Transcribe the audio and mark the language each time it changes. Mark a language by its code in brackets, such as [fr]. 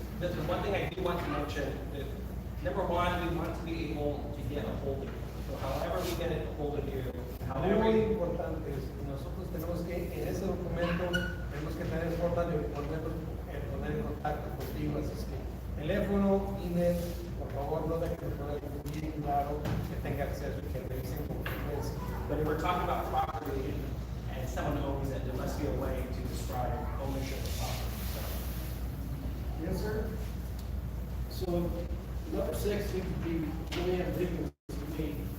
[en] The one thing I do want to mention, that number one, we want to be able to get a hold of you. So however we get a hold of you, however [es] Muy importante es, nosotros tenemos que, en ese documento, tenemos que tener forma de poner en contacto contigo, así es que teléfono, email, por favor, no dejen de poner bien claro que tenga acceso y que revisen con frecuencia. [en] But if we're talking about property and someone owns it, there must be a way to describe ownership of property. Yes, sir. So, number 6 seems to be really ambiguous to me.